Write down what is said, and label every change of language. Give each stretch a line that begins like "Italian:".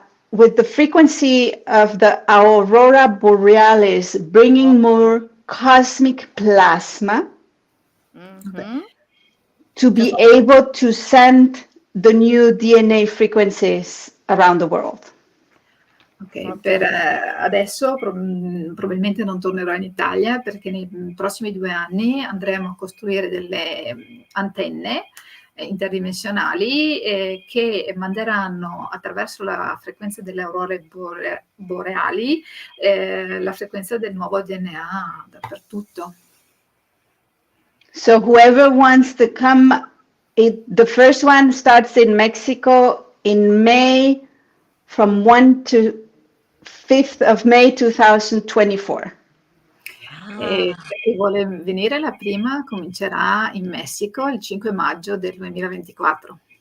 English: with the frequency of the aurora borealis, bringing more cosmic plasma to be able to send the new DNA frequencies around the world.
Italian: Ok, per adesso probabilmente non tornerò in Italia perché nei prossimi 2 anni andremo a costruire delle antenne interdimensionali che manderanno attraverso la frequenza delle aurore boreali la frequenza del nuovo DNA dappertutto.
English: So whoever wants to come, the first one starts in Mexico in May, from 1 to 5th of May 2024.
Italian: E chi vuole venire, la prima comincerà in Messico il 5 maggio del 2024.